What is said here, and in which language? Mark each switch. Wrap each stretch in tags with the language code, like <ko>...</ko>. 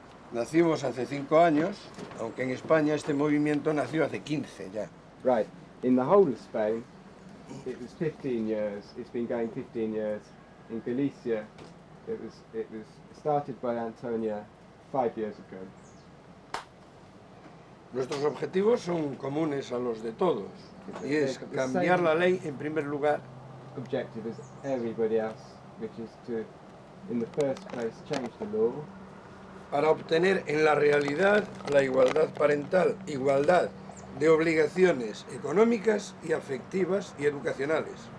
<es>Nacimos hace 5 años, aunque en España este movimiento nació hace 15 ya.</es> <en>Right. In the whole of Spain, it was 15 years. It's been going 15 years. In Galicia, it was started by Antonia 5 years ago.</en> <es>Nuestros objetivos son comunes a los de todos, y es cambiar la ley en primer lugar.</es> <en>Objective is everybody else, which is to, in the first place, change the law.</en> <es>Para obtener en la realidad la igualdad parental, igualdad de obligaciones económicas y afectivas y educacionales.</es>